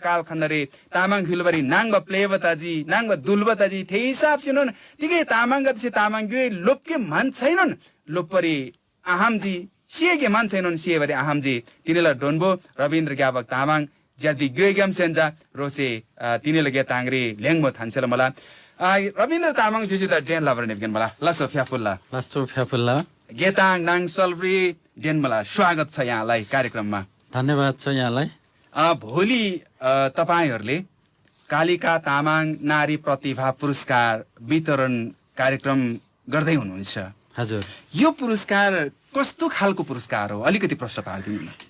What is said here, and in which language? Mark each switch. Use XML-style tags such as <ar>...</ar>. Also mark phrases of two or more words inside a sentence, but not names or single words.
<taj>कालखण्डरे तामाङ हिलबरी नाङब प्लेवताजी नाङब दुलबताजी थे हिसाब सिनन तिगे तामाङ गदेसे तामाङ ग्योइ लोपके मान छैनन लोपरी आहामजी सिएगे मान छैनन सिएबरी आहामजी तिनेला डोनबो रविन्द्र ग्याबक तामाङ ज्यादी ग्योइ गम सेन्जा रोसे तिनेला गेताङरी लेङबो थान्सेल मला रविन्द्र तामाङ जुजु द डेन लाबर नेबगन मला लसो फ्याफुल्ला गेताङ नाङसलरी डेनमला</taj> <ne>स्वागत छ यहाँलाई कार्यक्रममा धन्यवाद छ यहाँलाई भोलि तपाईहरुले कालिका तामाङ नारी प्रतिभा पुरस्कार वितरण कार्यक्रम गर्दै हुनुहुन्छ हजुर यो पुरस्कार कस्तो खालको पुरस्कार हो अलिकति प्रश्न पार्दिनु</ne>